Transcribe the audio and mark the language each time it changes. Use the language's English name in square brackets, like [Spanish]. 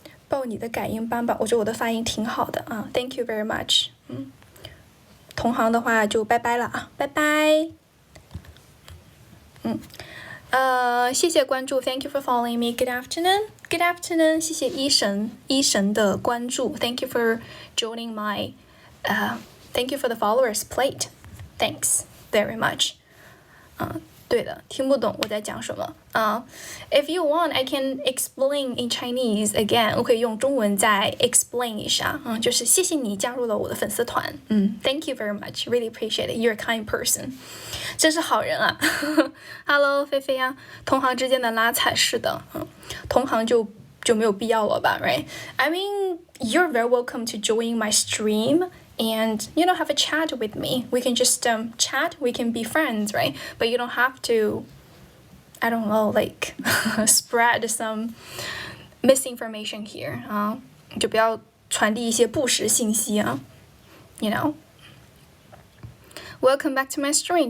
[Chinese] 受你的改音班吧，我觉得我的发音挺好的啊 ， [English] Thank you very much。 [Chinese] 同行的话就拜拜了啊，拜拜。谢谢关注 [English] ，Thank you for following me. Good afternoon, good afternoon. [Chinese] 谢谢医神的关注 [English] ，Thank you for joining my, thank you for the followers plate. Thanks very much. [Chinese] 对的，听不懂我在讲什么 [English] If you want, I can explain in Chinese again. [Chinese] 我可以用中文再 explain 一下就是谢谢你加入了我的粉丝团 [English] Thank you very much, really appreciate it. You're a kind person. [Chinese] 真是好人啊Hello 菲菲呀同行之间的拉踩是的同行就没有必要了吧 right? [English] I mean, you're very welcome to join my stream and have a chat with me. We can just chat, we can be friends, right? But you don't have to, I don't know, like spread some misinformation here [Chinese] 就不要传递一些不实信息 [English] Welcome back to my stream.